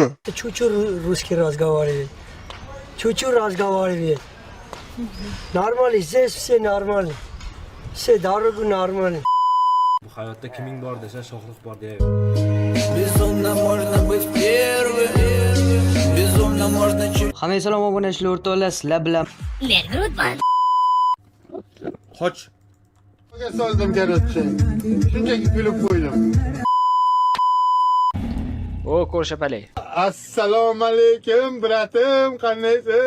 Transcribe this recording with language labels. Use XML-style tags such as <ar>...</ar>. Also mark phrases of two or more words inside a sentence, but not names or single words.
<ru>Чуть-чуть русский разговаривает. Чуть-чуть разговаривает. Нормально, здесь все нормально. Все дорогу нормально.</ru> <uz>Bu hayotda kiming bor desa Shohrux bor deydi.</uz> <ru>Безумно можно быть первым. Безумно можно чуть.</ru> <uz>Hamma salom obunachlar o'rtoqlar, sizlar bilan Qoch. Soldim garajga. Shunchaki kulib qo'ydim. O, ko'rshapalay. Assalomu alaykum, bratim, qandaysiz?</uz>